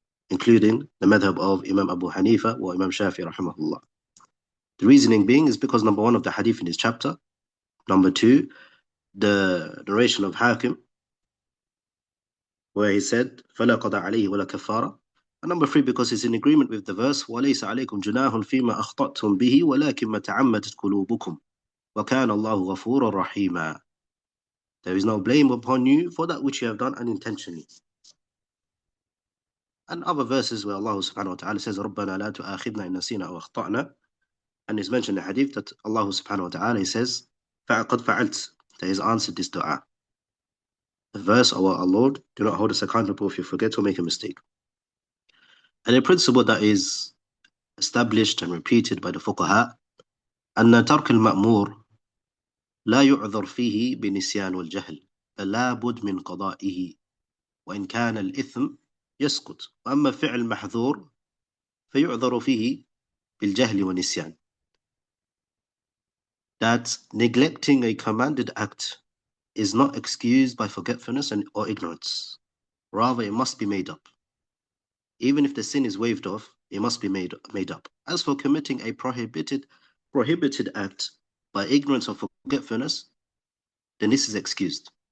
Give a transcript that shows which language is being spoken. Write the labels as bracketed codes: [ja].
[en] including the madhab of Imam Abu Hanifa or Imam Shafi rahimahullah. The reasoning being is because number one of the hadith in this chapter, number two, the narration of Hakim, where he said, [ar] فَلَا قَضَى عَلَيْهِ وَلَا كَفَّارَ. [en] And number three, because it's in agreement with the verse, [ar] وَلَيْسَ عَلَيْكُمْ جُنَاهٌ فِيمَا أَخْطَأْتُمْ بِهِ وَلَكِنْ مَا تَعَمَّدَتْ قُلُوبُكُمْ وَكَانَ اللَّهُ غَفُورًا رَحِيمًا. [en] There is no blame upon you for that which you have done unintentionally. And other verses where Allah subhanahu wa ta'ala says, [ar] رَبَّنَا لَا تُؤَاخِذْنَا إِن نَسِينَا أَوْ أَخْطَأْنَا. [en] And it's mentioned in the hadith that Allah subhanahu wa ta'ala says, [ar] فَقَدْ فَعَلْتُ, [en] that He has answered this dua. The verse, O our Lord, do not hold us accountable if you forget or make a mistake. And a principle that is established and repeated by the fuqaha, [ar] أن ترك المأمور لا يعذر فيه بالنسيان والجهل لا بد من قضائه وإن كان الإثم يسقط وأما فعل محظور فيعذر فيه بالجهل والنسيان. [en] That neglecting a commanded act is not excused by forgetfulness or ignorance. Rather, it must be made up. Even if the sin is waved off, it must be made up. As for committing a prohibited act by ignorance or forgetfulness, then this is excused.